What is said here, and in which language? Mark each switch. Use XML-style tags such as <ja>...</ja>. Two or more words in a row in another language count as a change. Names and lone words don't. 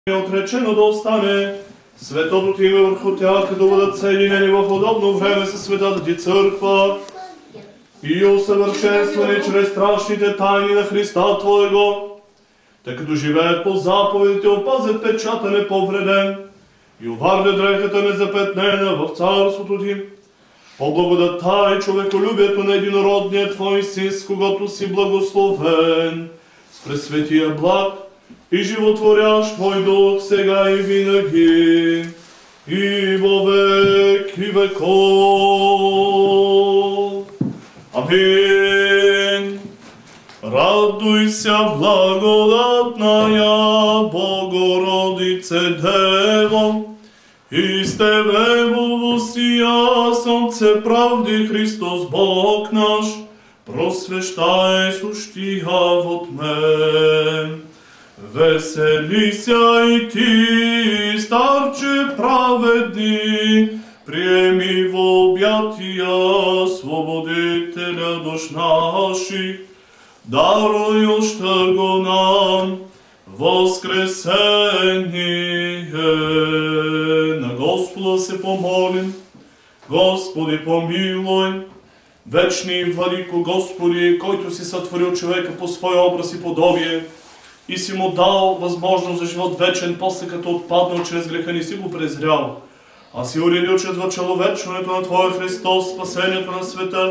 <bg>е отречено да остане светото ти име върху тях, да бъдат съединени в удобно време със светата ти църква и усъвършенствани чрез страшните тайни на Христа Твоего, тъй като живеят по заповедите, опазят печата неповреден и уварят дрехата незапетнена в царството ти. По благодата и човеколюбието на единородния Твой Син, с когото си благословен, с пресветия благ и животворящ Твой Дух, сега и винаги,</bg> <cu>и во веки веков. Амин. Радуйся, благодатная Богородице Дево, и с Тебе воссия Солнце правды Христос Бог наш, просвещай сущия во тьме. Веселися и ти, старче праведни, приеми в обятия свободителя душ наших, дарующа го нам воскресение.</cu> <bg>На Господа се помолим. Господи, помилуй. Вечни и владико Господи, който си сътворил човека по своя образ и подобие и си му дал възможност за живот вечен, после като отпаднал чрез греха, не си го презрял, а си уредил чрез човечестването на Твоя Христос, спасението на света.</bg>